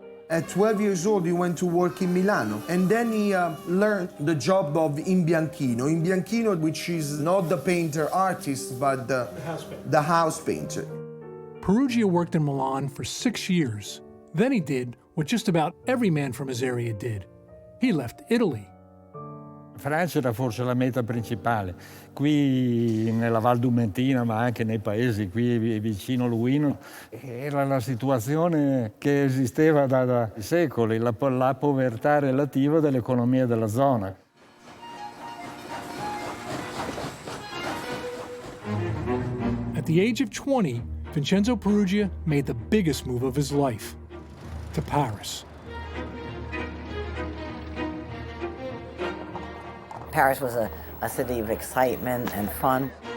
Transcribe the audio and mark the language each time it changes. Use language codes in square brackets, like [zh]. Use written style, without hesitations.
[en] At 12 years old, he went to work in Milano, and then he learned the job of imbianchino. Imbianchino, which is not the painter artist, but the house painter. Peruggia worked in Milan for 6 years. Then he did what just about every man from his area did. He left Italy. [it] Francia era forse la meta principale. Qui nella Val d'Umentina, ma anche nei paesi qui vicino Luino, era la situazione che esisteva da secoli, la povertà relativa dell'economia della zona. [en] At the age of 20, Vincenzo Peruggia made the biggest move of his life, to Paris. Paris was a city of excitement and fun.